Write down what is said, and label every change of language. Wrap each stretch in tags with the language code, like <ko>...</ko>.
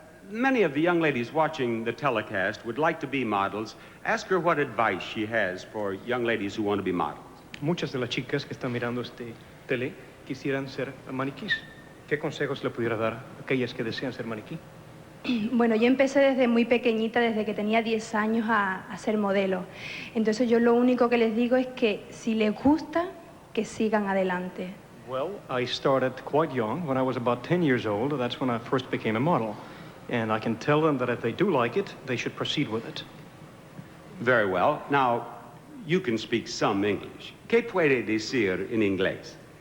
<en>Many of the young ladies watching the telecast would like to be models. Ask her what advice she has for young ladies who want to be models.</en> <es>Muchas de las chicas que están mirando este tele quisieran ser maniquís. ¿Qué consejos le pudiera dar a aquellas que desean ser maniquí? Bueno, yo empecé desde muy pequeñita, desde que tenía 10 años a ser modelo. Entonces yo lo único que les digo es que si les gusta, que sigan adelante.</es> <en>Well, I started quite young. When I was about 10 years old, that's when I first became a model. And I can tell them that if they do like it, they should proceed with it. Very well. Now, you can speak some English.</en> <es>¿Qué puede decir en inglés?</es>